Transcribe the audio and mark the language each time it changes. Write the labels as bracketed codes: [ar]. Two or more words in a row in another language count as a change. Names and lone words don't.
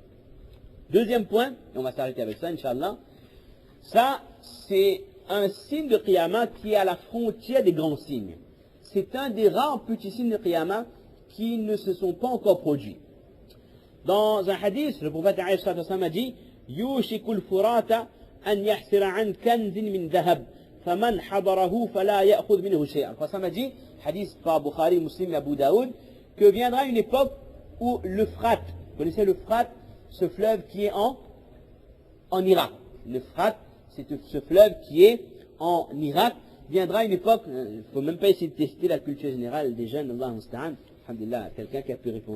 [fr] Deuxième point, et on va s'arrêter avec ça, Inch'Allah, ça c'est un signe de Qiyamah qui est à la frontière des grands signes. C'est un des rares petits signes de Qiyamah qui ne se sont pas encore produits. Dans un hadith, le prophète a dit, [ar] يوشك الفرات أن يحسر عن كنز من ذهب. فَمَنْ حَضَرَهُ فَلَا يَأْخُذْ مِنْهُ شَيْئًا. [fr] Ça m'a dit, hadith par Bukhari, Muslim et Abu Daoud, que viendra une époque où l'Euphrate, vous connaissez l'Euphrate, ce fleuve qui est en Irak. L'Euphrate, c'est ce fleuve qui est en Irak. Viendra une époque, il ne faut même pas essayer de tester la culture générale des jeunes, [ar] الله المستعان, [fr] alhamdulillah, quelqu'un qui a pu répondre.